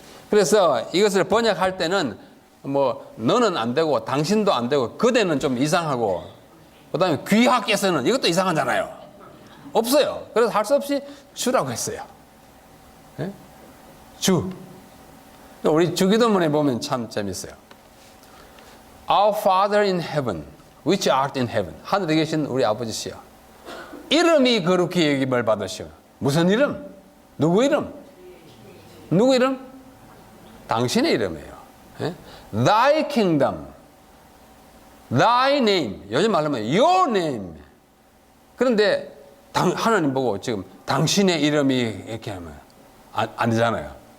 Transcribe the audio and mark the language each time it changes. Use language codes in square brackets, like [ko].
[ko] 그래서 이것을 번역할 때는 뭐 너는 안 되고 당신도 안 되고 그대는 좀 이상하고 그다음에 귀하께서는 이것도 이상하잖아요. 없어요. 그래서 할 수 없이 주라고 했어요. 네? 주. 우리 주기도문에 보면 참 재밌어요. [en] Our Father in heaven, which art in heaven. [ko] 하늘에 계신 우리 아버지시여. 이름이 거룩히 여김을 받으시오. 무슨 이름? 누구 이름? 누구 이름? 당신의 이름이에요. 예? [en] Thy kingdom, Thy name. [ko] 요즘 말로 하면 [en] Your name. [ko] 그런데 하나님 보고 지금 당신의 이름이 이렇게 하면 안 되잖아요.